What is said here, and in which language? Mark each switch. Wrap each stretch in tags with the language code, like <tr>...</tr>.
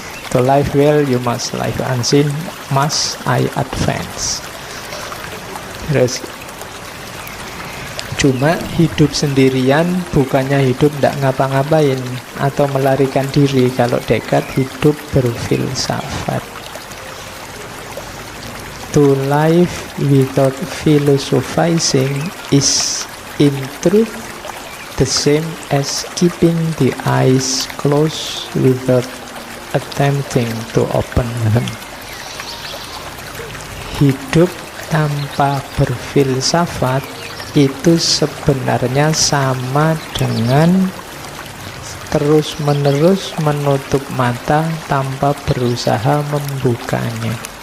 <en>To live well, you must live unseen, must I advance.</en> <id>Terus, cuma hidup sendirian bukannya hidup tidak ngapa-ngapain atau melarikan diri. Kalau Descartes hidup berfilsafat.</id> <en>To live without philosophizing is in truth the same as keeping the eyes closed without attempting to open them.</en> <id>Hidup tanpa berfilsafat itu sebenarnya sama dengan terus-menerus menutup mata tanpa berusaha membukanya.</id>